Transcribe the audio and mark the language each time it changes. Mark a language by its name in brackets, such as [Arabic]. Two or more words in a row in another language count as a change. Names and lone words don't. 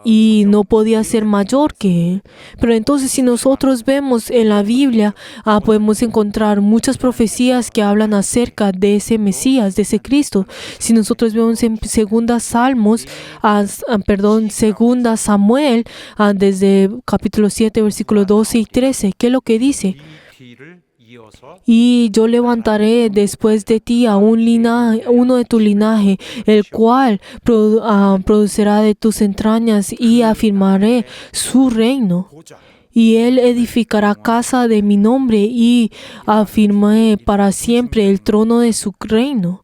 [Spanish] y no podía ser mayor que él. Pero entonces si nosotros vemos en la Biblia, podemos encontrar muchas profecías que hablan acerca de ese Mesías, de ese Cristo. Si nosotros vemos en segunda Samuel, desde capítulo 7, versículos 12 y 13, ¿qué es lo que dice? [Korean] 이 뒤를 이어서 [Spanish] Y yo levantaré después de ti a uno de tu linaje, el cual producirá de tus entrañas, y afirmaré su reino. [Korean] 보좌 [Spanish] Y él edificará casa de mi nombre, y afirmaré para siempre el trono de su reino.